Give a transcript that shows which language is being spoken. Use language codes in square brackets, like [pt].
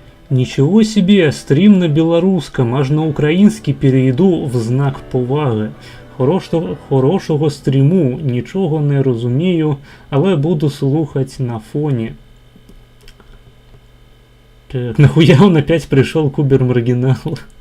[ru] Ничего себе, стрим на белорусском, аж на украинский перейду в знак поваги. [uk] Хорошого стріму, нічого не розумію, але буду слухать на фоні. [ru] Так, нахуя он опять пришел Кубер Маргинал?